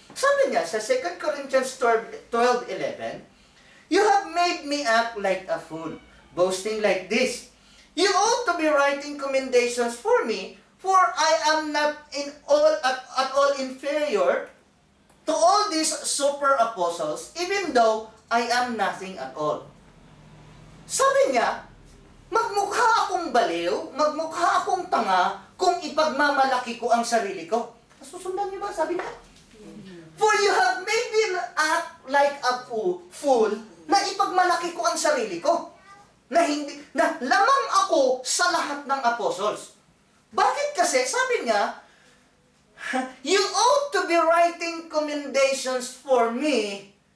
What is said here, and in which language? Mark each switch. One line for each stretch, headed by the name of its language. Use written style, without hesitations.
Filipino: Sabi niya, sa
English: 2 Corinthians 12:11, "You have made me act like a fool, boasting like this. You ought to be writing commendations for me, for I am not at all inferior to all these super apostles, even though I am nothing at all.
Filipino: Sabi niya, magmukha akong baliw, magmukha akong tanga kung ipagmamalaki ko ang sarili ko. Nasusundan niyo ba? Sabi niya.
English: For you have made me act like a fool
Filipino: na ipagmalaki ko ang sarili ko. Na lamang ako sa lahat ng apostles. Bakit kasi? Sabi niya,
English: you ought to be writing commendations for me.